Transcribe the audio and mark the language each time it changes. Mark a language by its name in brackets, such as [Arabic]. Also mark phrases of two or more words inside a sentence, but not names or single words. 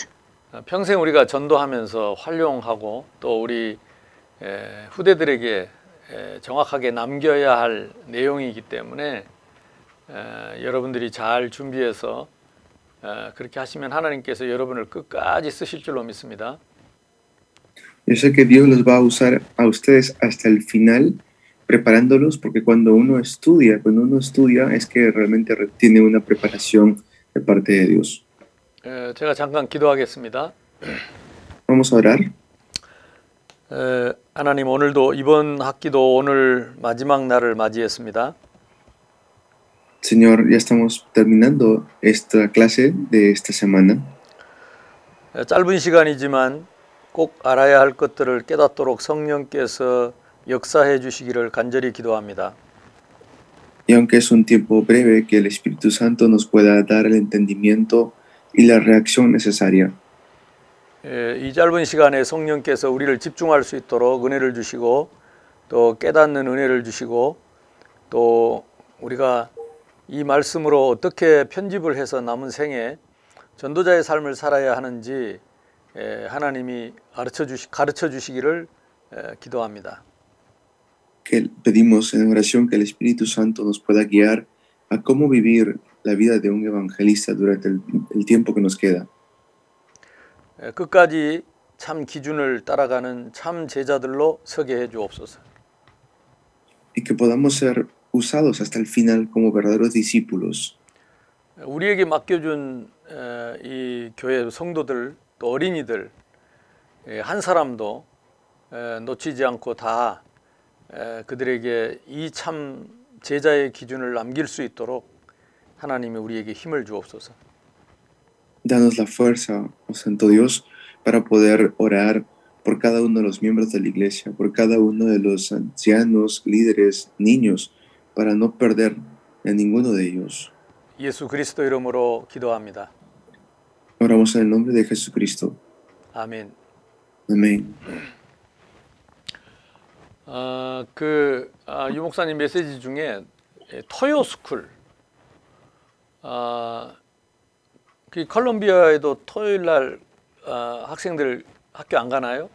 [Korean] 평생 우리가 전도하면서 활용하고 또 우리 후대들에게 정확하게 남겨야 할 내용이기 때문에 여러분들이 잘 준비해서 그렇게 하시면 하나님께서 여러분을 끝까지 쓰실 줄로 믿습니다. [Spanish] Yo sé que Dios los va a usar a ustedes hasta el final, preparándolos, porque cuando uno estudia es que realmente tiene una preparación de parte de Dios. [Korean] 제가 잠깐 기도하겠습니다. [Spanish] Vamos a orar. [Korean] 하나님, 오늘도 이번 학기도 오늘 마지막 날을 맞이했습니다. [Spanish] Señor, ya estamos terminando esta clase de esta semana. [Korean] 짧은 시간이지만 꼭 알아야 할 것들을 깨닫도록 성령께서 역사해 주시기를 간절히 기도합니다. [Spanish] Y aunque es un tiempo breve, que el Espíritu Santo nos pueda dar el entendimiento y la reacción necesaria. [Korean] 이 짧은 시간에 성령께서 우리를 집중할 수 있도록 은혜를 주시고 또 깨닫는 은혜를 주시고 또 우리가 이 말씀으로 어떻게 편집을 해서 남은 생에 전도자의 삶을 살아야 하는지 하나님이 가르쳐 주시기를 기도합니다. [Spanish] Que pedimos en oración que el Espíritu Santo nos pueda guiar a cómo vivir la vida de un evangelista durante el tiempo que nos queda. [Korean] 끝까지 참 기준을 따라가는 참 제자들로 서게 해 주옵소서. [Spanish] Y que podamos ser usados hasta el final como verdaderos discípulos. [Korean] 우리에게 맡겨준 이 교회 성도들 또 어린이들 한 사람도 놓치지 않고 다 그들에게 이 참 제자의 기준을 남길 수 있도록 하나님이 우리에게 힘을 주옵소서. [Spanish] Danos la fuerza, oh Santo Dios, para poder orar por cada uno de los miembros de la iglesia, por cada uno de los ancianos, líderes, niños, para no perder a ninguno de ellos. [Korean] 예수 그리스도 이름으로 기도합니다. [Spanish] Oramos en el nombre de Jesucristo. [Korean] 아멘. [Spanish] Amén. [Korean] 유 목사님 메시지 중에 토요스쿨, 그 컬럼비아에도 토요일 날 학생들 학교 안 가나요?